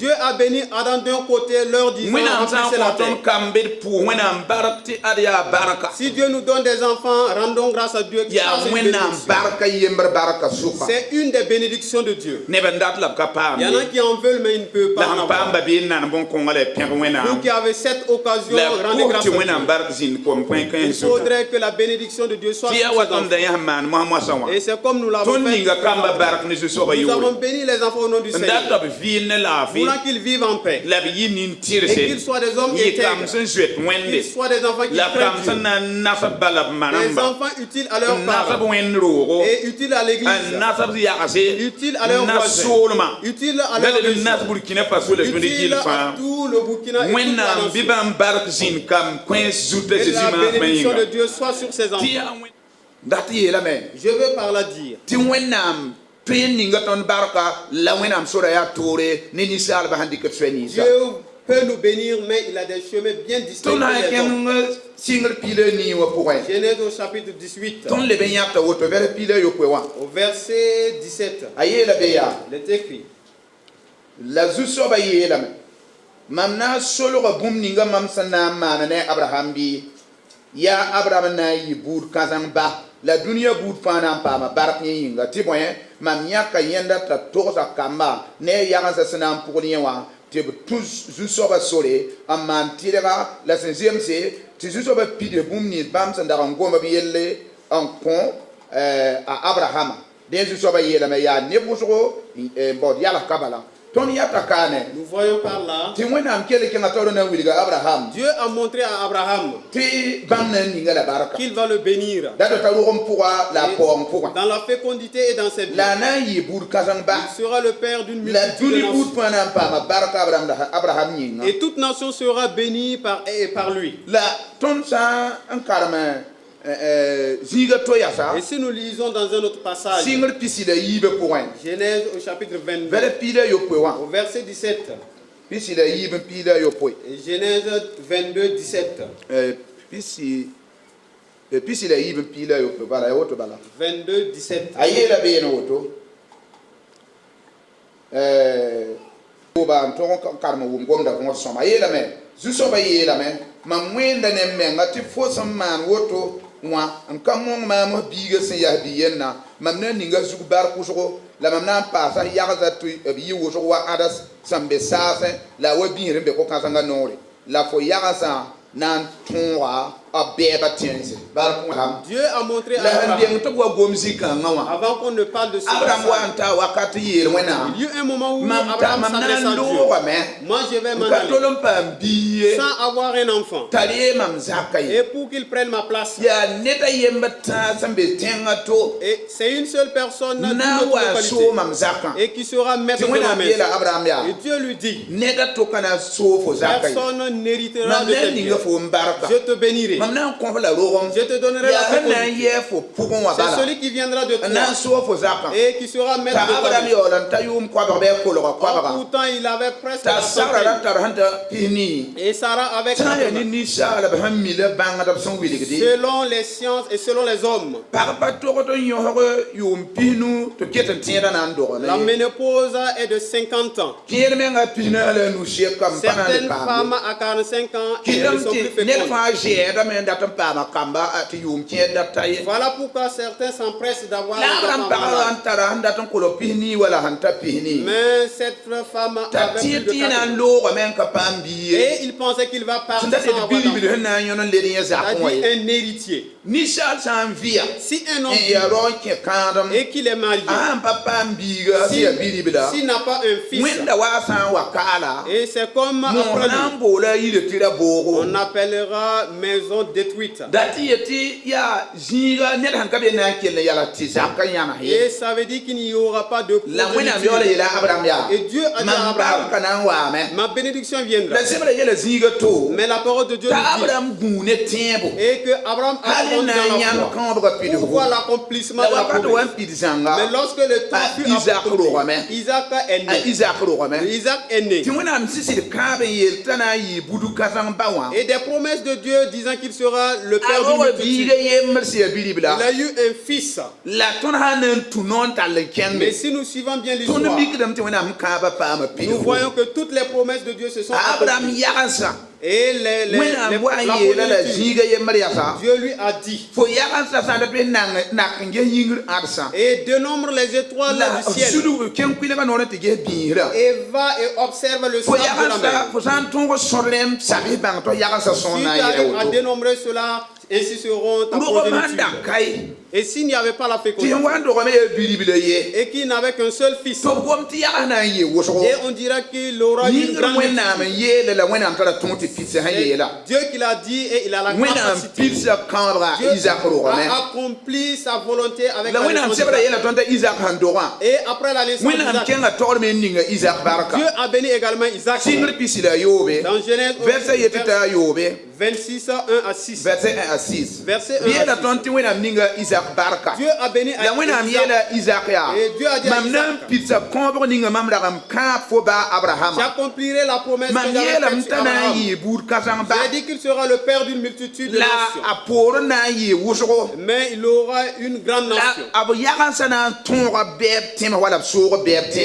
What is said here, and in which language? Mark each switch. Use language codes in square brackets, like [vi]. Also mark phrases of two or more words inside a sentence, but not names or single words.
[fr] Dieu a béni Adam d'un côté, leur disant [mos] wẽnnaam sã n [fr] remplissez la [mos] kõ [fr] terre. [mos] tõnd kam bd pʋʋs wẽnnaam bark tɩ ad yaa barka [fr] Si Dieu nous donne des enfants, rendons grâce à Dieu. [mos] yaa [fr] Ça, c'est une [mos] wẽnnaam [fr] bénédiction. [mos] barka yembr barka sʋka [fr] C'est une des bénédictions de Dieu. [mos] neb n dat la b ka paam [fr] Il y en a qui en veulent, mais ils ne peuvent [mos] la [fr] pas en [mos] sẽn [fr] avoir. [mos] paamba bɩ n nan bõn-kõnga la y pẽg [fr] Vous [mos] wẽnnaam [fr] qui avez cette occasion, [mos] la [fr] rendez [mos] pʋs [fr] grâce [mos] tɩ [fr] à [mos] wẽnnaam [fr] Dieu. [mos] bark zĩnd kom põe [fr] Il [mos] kãens zugu [fr] faudrait que la bénédiction de Dieu soit [mos] tɩ [fr] sur [mos] yaa [fr] ces [mos] wa tõnd [fr] enfants. [mos] da yãs n maan moas-moasã wã [fr] Et c'est comme nous l'avons [mos] tõnd ninga kamba [fr] fait. [mos] bark ne zu-soabã [fr] Nous avons [mos] yoore [fr] béni les enfants au nom du [mos] n dat [fr] Seigneur. [mos] tɩ b vɩɩl ne laafɩ [fr] Voulant qu'ils vivent en paix. [mos] la b yɩ nin-tɩrse [fr] Et qu'ils soient des hommes [mos] yɩ kam [fr] intègres. [mos] sẽn zoet wẽnde [fr] Qu'ils soient des enfants qui [mos] la kam [fr] craignent [mos] sẽn [fr] Dieu. [mos] na n nasb bala b [fr] Des [mos] marãmba [fr] enfants utiles à leurs [mos] n nasb [fr] parents. [mos] wẽnd roogo [fr] Et utiles à l'église. [mos] n nasb yagse [fr] Utiles à leurs [mos] n nas [fr] voisins. [mos] soolmã [fr] Utiles à [mos] la [fr] leur [mos] d n nas [fr] région. [mos] burkina faso la tõnd [fr] Utiles [mos] gill [fr] à [mos] fãa [fr] tout le Burkina et toute la [mos] wẽnnaam bɩ [fr] nation. [mos] bãmb bark zĩnd kam kões zuta [fr] Et la [mos] zezi-maasmã [fr] bénédiction de [mos] yĩnga [fr] Dieu soit sur ces [mos] tɩ [fr] enfants. [mos] yaa dat yeelame [fr] Je veux par là dire. [mos] tɩ wẽnnaam tõe n ninga tõnd barka la wẽnnaam sora yaa toore ne ninsaalbã sãn dɩk d soɛ ninsã [fr] Dieu peut nous bénir, mais il a des chemins bien distincts. [mos] tõnd na n kẽng sɩngr piila nii wã pʋgẽ [fr] Genèse au chapitre 18, [mos] tõnd leb n yãkta woto vɛr piila yopoe wã [fr] au verset 17. [mos] a yeela be yaa [fr] Il est écrit. [mos] la zu-soabã yeelame mam na n solga bũmb ninga mam sẽn na n maana ne abraham bɩ yaa abraham na n yɩ buud kãseng ba la dũniyã buud fãa na n paama bark yẽ yĩnga tɩ bõe mam yãka yẽnda t'a togsa kamba ne a yagensã sẽn na n pʋgd yẽ wã tɩ b tũ zu-soabã sore n maan tɩrga la sẽn zemse tɩ zu-soabã pide bũmb nins bãmb sẽn dag n gomb yelle n kõ a abrahama dẽ zu-soabã yeelame yaa neb wʋsgo bod yalg ka bala tõnd yata kaane [fr] Nous voyons par là. [mos] tɩ wẽnnaam kell kẽngã taoor na n wilga abraham [fr] Dieu a montré à Abraham [mos] tɩ bãmb na n ninga la barka [fr] qu'il va le bénir. [mos] dat t'a rogem pʋga la a paoong pʋgã [fr] Dans la fécondité et dans ses biens. [mos] la a na n yɩ buud kãseng ba [fr] Il sera le père d'une [mos] la [fr] multitude de [mos] dũni buud [fr] nations. [mos] fãa na n paama barka abraham yĩnga [fr] Et toute nation sera bénie par lui. [mos] la tõnd sã n karem zĩiga to yasa [fr] Et si nous lisons dans un autre passage, [mos] sɩngr pisi la yiibã pʋgẽ [fr] Genèse au chapitre 22, [mos] vɛl piila yopoe wã [fr] au verset 17. [mos] pisi la yiib n piila yopoe [fr] Et Genèse 22, 17. [mos] pisi la yiib n piila yopoe bala ya woto bala [fr] 22, 17. [mos] a yeela beene woto ba n tõg n karem wʋm gomda võod sõma a yeelame zu-soabã yeelame mam wẽenda ne menga tɩ fo sẽn maan woto wã n ka mõng maam biigã sẽn yaa bi-yẽnna mam na n ninga zug bark wʋsgo la mam na n paasa yagza tɩ b yɩ wʋsg wa ãda sẽn be saasẽ la a wa bĩisr n be ko-kãsengã noore la fo yagsã na n tõoga a bɛɛba tẽnse bark wãm [fr] Dieu a montré à [mos] la sẽn [fr] Abraham, [mos] deng tɩ b wa gom zĩ-kãngã wã [fr] avant qu'on ne parle de ce [mos] abraham wa [fr] passage, [mos] n taa wakat tɩ yeel wẽnnaam [fr] il y eut un moment où [mos] mam [fr] Abraham [mos] na [fr] s'adresse [mos] n [fr] à Dieu. [mos] loogame [fr] Moi, je vais [mos] n [fr] m'en [mos] ka tol [fr] aller [mos] n paam bii ye [fr] sans avoir un enfant. [mos] t'a ree mam zaka ye [fr] Et pour qu'il prenne ma place. [mos] yaa ned a yemb tãag sẽn be tẽngã to [fr] Et c'est une seule personne [mos] na [fr] d'une [mos] n [fr] autre [mos] wa n [fr] localité, [mos] soo mam zakã [fr] et qui sera maître [mos] tɩ [fr] de ma [mos] wẽnnaam yeela [fr] maison. [mos] abraham yaa [fr] Et Dieu lui dit, [mos] ned a tʋka na n soo fo zaka ye [fr] personne n'héritera [mos] mam [fr] de [mos] na [fr] tes [mos] n ninga [fr] biens. [mos] fo n barka [fr] Je te bénirai. [mos] mam na n kõ f la rogem [fr] Je te donnerai la [mos] yaa sẽn na n [fr] fécondité. [mos] yɛɛ fo pʋgẽ wã [fr] C'est [mos] bala [fr] celui qui viendra de [mos] n na n [fr] toi [mos] soo fo zakã [fr] et qui sera maître [mos] t'a [fr] de ta [mos] abraham [fr] maison. [mos] yaool n ta yʋʋm koabg bɩ a kolga koabga Pourtant, il avait presque t'a la sagra ra [fr] centaine. [mos] tar sẽn ta pis nii [fr] Et Sarah avec [mos] sã n yaa ne [fr] 80. [mos] ninsaalb sẽn mi la bãngdb sẽn wilgde [fr] Selon les sciences et selon les hommes, [mos] pag pa togd n yõsg yʋʋm pisnu tɩ ket n tẽedã na n la [fr] dogme ménopause est de 50 ans. [mos] kẽed menga pisna la nu sekam pa na n [fr] Certaines [mos] le paamde [fr] femmes à 45 ans elles [mos] kɩtame [fr] ne sont plus [mos] tɩ ned [fr] fécondes. [mos] fãa zɛɛdame men dat n paama kamba tɩ yʋʋm kẽed dat ta ye [fr] Voilà pourquoi certains s'empressent d'avoir [mos] la [fr] un [mos] b rãmb [fr] enfant [mos] pagã [fr] malade. [mos] n tara sẽn dat n kolo pis nii wala sẽn ta pis nii [fr] Mais cette femme [mos] t'a [fr] avait [mos] tɩ [fr] plus de [mos] tɩ na [fr] 4 [mos] n [fr] ans. [mos] loogame n ka paam bii ye [fr] Et il pensait qu'il va [mos] sẽn [fr] partir [mos] dat [fr] sans [mos] d [fr] avoir [mos] bilbil [fr] d'enfant. [mos] sẽn na n yõn n led n yẽ zakẽ wã ye [fr] C'est-à-dire un héritier. [mos] ninsaal sã n vɩa [fr] Si un [mos] n [fr] homme [mos] ya rao n kẽ kãadem [fr] et qu'il est marié, [mos] a sãn pa paam biiga sẽn ya bilbla [fr] s'il n'a pas un fils, [mos] wẽnda waa sã n wa kaala [fr] et c'est comme [mos] moos [fr] après [mos] na [fr] lui, [mos] n boola yire tɩ ra boogo [fr] on appellera maison détruite. [mos] da tɩ ye tɩ yaa zĩiga ned sẽn ka be na n kell n yala tɩ zakã yãms ye [fr] Et ça veut dire qu'il n'y aura pas de [mos] la wẽnnaam yaoolã [fr] progéniture. [mos] yeela abraham yaa [fr] Et Dieu a dit à [mos] mam [fr] Abraham, [mos] barka na n waame [fr] ma bénédiction viendra. [mos] la zebra yɛla zĩiga to [fr] Mais la parole de Dieu [mos] t'a [fr] nous dit, [mos] abraham gũu ne tẽebo [fr] et que Abraham a [mos] hal n [fr] grandi [mos] na [fr] dans [mos] n [fr] la [mos] yãnd [fr] foi [mos] kãobga [fr] pour [mos] pidgbu [fr] voir l'accomplissement [mos] la [fr] de la [mos] wakat wa n [fr] promesse. [mos] pid zãnga [fr] Mais lorsque le temps [mos] a [fr] fut Isaac accompli, [mos] rogame [fr] Isaac est [mos] a [fr] né. [mos] isak rogame [fr] Isaac est né. [mos] tɩ wẽnnaam sɩsd kãab n yeel t'a na n yɩ budu kãseng ba wã [fr] Et des promesses de Dieu disant qu'il sera le [mos] a [fr] père [mos] roga [fr] d'une [mos] biiga [fr] multitude. [mos] yembr sɩ ya bilibla [fr] Il a eu un fils. [mos] la tõnd sã n na n tũ noog n tall n [fr] Mais [mos] kẽnge [fr] si nous suivons bien [mos] tõnd [fr] l'histoire, [mos] mikdame tɩ wẽnnaam kãabã paama [fr] nous [mos] pidgbu [fr] voyons que toutes les promesses de Dieu se sont [mos] abraham [fr] accomplies. [mos] yagensa [fr] Et [mos] wẽnnaam wa n [fr] la [mos] yeela la [fr] progéniture, [mos] zĩiga yembr yaa [fr] Dieu lui a dit, [mos] fo yagensa sã n dat bɩ nak n ges yĩngr ãdsã [fr] et dénombre les étoiles [mos] la [fr] du ciel, [mos] sud kẽng kuilgã noor tɩ ges biisrã [fr] et va et observe le [mos] fo [fr] sable de la [mos] yagensa [fr] mer. [mos] fo sã n tõog sõd rẽmb sabs bãng tɩ yagensa [fr] Si [mos] sõor [fr] tu [mos] na n yɛra [fr] arrives à [mos] woto [fr] dénombrer cela, ainsi seront ta [mos] rogm sãn [fr] progéniture. [mos] dãng kae [fr] Et s'il n'y avait pas la [mos] tɩ [fr] fécondité, [mos] sẽn wa n dogame yaa bilibla ye [fr] et qu'il n'avait qu'un seul fils, [mos] tɩ b gom tɩ yags na n yɩ wʋsgo [fr] et on dira qu'il aura une [mos] yĩngr [fr] grande [mos] wẽnnaam n [fr] multitude. [mos] yeele la wẽnnaam tara tõog tɩ pidsa sẽn [fr] Et [mos] yeela [fr] Dieu qui l'a dit et il a la [mos] wẽnnaam [fr] capacité. [mos] pidsa kãabga [fr] Dieu [mos] isak rogame [fr] a accompli sa volonté avec [mos] la [fr] la [mos] wẽnnaam [fr] naissance [mos] sebra [fr] d'Isaac. [mos] yeela tõnd t'a isak sẽn dogã [fr] Et après la naissance [mos] wẽnnaam [fr] d'Isaac, [mos] kẽnga togr me n ninga isak barka [fr] Dieu a béni également Isaac. [mos] sɩngr pisi la yoobe [fr] Dans Genèse [mos] verset yetɩ t'a yoobe [fr] 26, 1 à 6. verset 1 à 6 Verset 1 [mos] bɩ [fr] à [mos] yeela [fr] 6. [mos] tõnd tɩ wẽnnaam ninga isak barka [fr] Dieu a béni [mos] la wẽnnaam yeela isak yaa [fr] Et Dieu a dit à [mos] mam na n [fr] Isaac, [mos] pidsa kõobg ninga mam rag n kãab fo baa abrahama [fr] j'accomplirai la promesse que [mos] mam [fr] j'avais [mos] yeelame [fr] faite sur [mos] t'a na n [fr] Abraham. [mos] yɩɩ buud kãseng ba [fr] J'ai dit qu'il sera le père d'une multitude de [mos] la [fr] nations. [mos] a poorẽ na n yɩɩ wʋsgo [fr] Mais il aura une grande nation. [mos] la b yagensã na n tõoga bɛɛb tẽms wala b soog bɛɛb tẽese